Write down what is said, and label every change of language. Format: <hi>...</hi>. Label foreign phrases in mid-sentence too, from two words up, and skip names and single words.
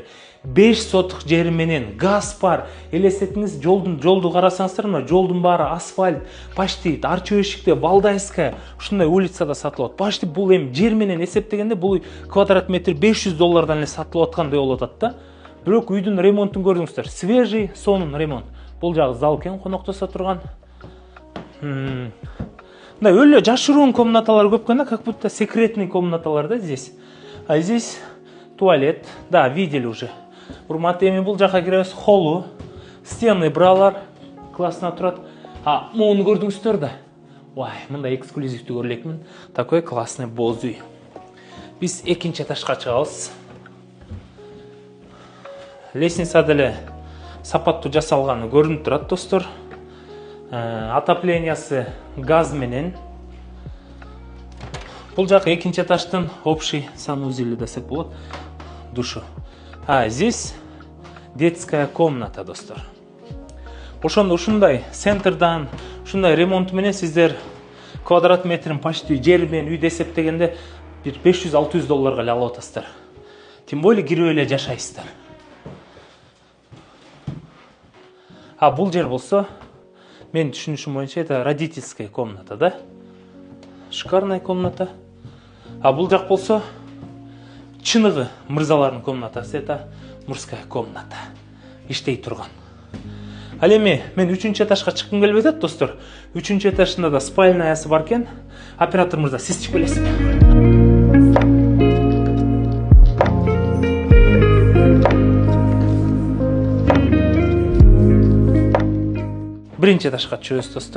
<ky>5 сотук жери менен, газ бар. Элестетиңиз, жолду карасаңыздар, мына жолдун баары асфальт, почти арча эшикте Валдайская ушундай улицада сатылат. Почти бул эми жер менен эсептегенде бул квадрат метр $500 эле сатылып аткандай болуп атат да. Бирок үйдүн ремонтун көрдүңүздөр, свежий, сонун ремонт. Бул жагы зал экен, коноктоса турган. Да, өлө жашыруун комнаталар көп экен,</ky> <ru>как будто секретный</ru> <ky>комнаталар да</ky> <ru>здесь. А здесь туалет. Да, видели уже.</ru> <ky>Урмат, эми бул жака киребиз, холлу, стены бралар, классно турат. Муну көрдүңүздөр да. Мындай эксклюзивдүү көрө элекмин.</ky> <ru>Такой классный</ru> <ky>боз үй. Биз экинчи этажга чыгабыз. Лестница деле сапаттуу жасалганы көрүнүп турат достор. Отоплениясы газ менен. Бул жак экинчи этаждын</ky> <ru>общий санузели</ru> <ky>десек болот.</ky> <ru>Душу. Здесь детская комната достор.</ru> <ky>Ошондо ушундай центрдан, ушундай ремонт менен сиздер квадрат метрин почти жер менен үйдө эсептегенде бир $500-600 эле алып атасыздар.</ky> <ru>Тим более</ru> <ky>кирип эле жашайсыздар. Бул жер болсо, мен түшүнүшүм боюнча</ky> <ru>это родительская комната,</ru> <ky>да?</ky> <ru>Шикарная комната.</ru> <ky>Бул жак болсо чыныгы мырзалардын комнатасы,</ky> <ru>это мужская комната.</ru> <ky>Иштей турган. Ал эми мен 3-чү этажга чыккым келбей атат достор. 3-чү этажында да спальнясы бар экен. Оператор мырза, сиз чыгып келесиз. Биринчи этажга чыгабыз достор.</ky>